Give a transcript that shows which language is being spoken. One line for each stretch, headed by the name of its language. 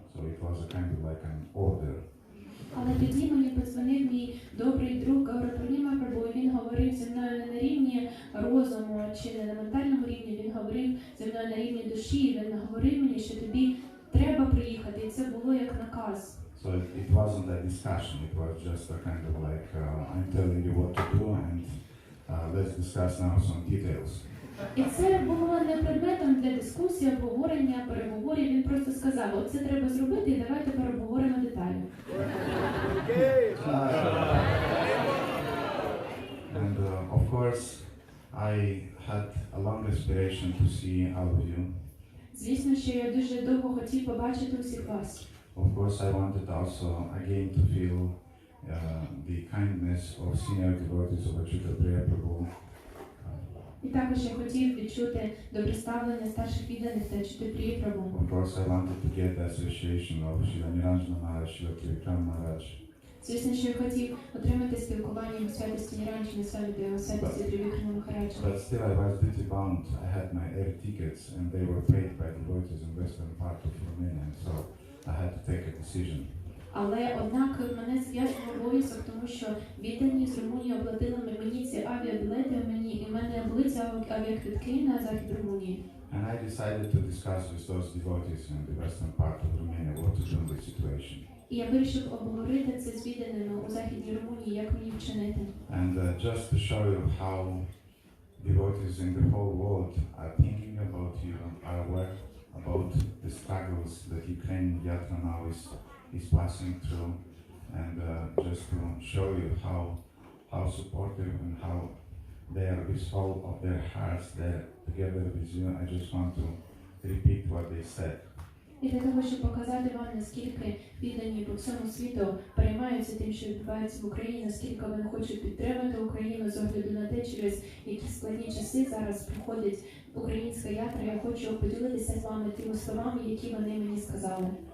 English: So it was a kind of like an order.
Ukrainian: Але тоді мені подзвонив мій добрий друг Гауравапурніма Прабу, і він говорив зі мною не на рівні розуму чи не на ментальному рівні, він говорив зі мною на рівні душі, і він говорив мені, що тобі треба приїхати, і це було як наказ.
English: So it wasn't a discussion, it was just a kind of like, I'm telling you what to do and let's discuss now some details.
Ukrainian: І це було не предметом для дискусії, обговорення, переговорів. Він просто сказав, оце треба зробити, і давайте переговоримо деталі.
English: And of course, I had a long aspiration to see all of you.
Ukrainian: Звісно, що я дуже довго хотів побачити усіх вас.
English: Of course, I wanted also again to feel the kindness of senior devotees of Achyuta Prabhu.
Ukrainian: І також я хотів відчути добре ставлення старших відданих та чути Прія Прабу.
English: Of course, I wanted to get the association of Srila Niranjana Maharaj, Srila Trivikram Maharaj.
Ukrainian: Звісно, що я хотів отримати спілкування його святості Ніранджани Свамі та його святості Трівікрама Махараджа.
English: But still, I was duty bound. I had my air tickets, and they were paid by devotees in western part of Romania, so I had to take a decision.
Ukrainian: Але однак мене зв'язував обов'язок, тому що віддані з Румунії оплатили мені ці авіабілети, і в мене були ці авіаквитки на захід Румунії.
English: And I decided to discuss with those devotees in the western part of Romania what to do in this situation.
Ukrainian: І я вирішив обговорити це з відданими у західній Румунії, як мені вчинити.
English: And just to show you how devotees in the whole world are thinking about you, are aware about the struggles that Ukrainian Yatra now is passing through, and just to show you how supportive and how they are with all of their hearts there together with you, I just want to repeat what they said.
Ukrainian: І для того, щоб показати вам, наскільки віддані по всьому світу переймаються тим, що відбувається в Україні, наскільки вони хочуть підтримати Україну з огляду на те, через які складні часи зараз проходить українська ятра, я хочу поділитися з вами тими словами, які вони мені сказали.